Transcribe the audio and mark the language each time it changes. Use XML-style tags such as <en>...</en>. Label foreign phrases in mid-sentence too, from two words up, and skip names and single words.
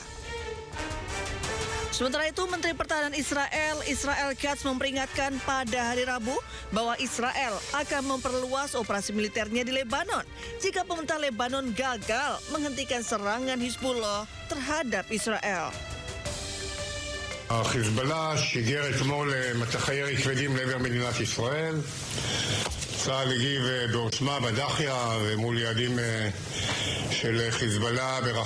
<id>Sementara itu, Menteri Pertahanan Israel, Israel Katz, memperingatkan pada hari Rabu bahwa Israel akan memperluas operasi militernya di Lebanon jika pemerintah Lebanon gagal menghentikan serangan Hizbullah terhadap Israel.</id> <he>החיזבאללה שיגר אתמול מטחי ירי כבדים לעבר מדינת ישראל. צה"ל הגיב בעוצמה בדחיה ומול יעדים של חיזבאללה ברחבי</he>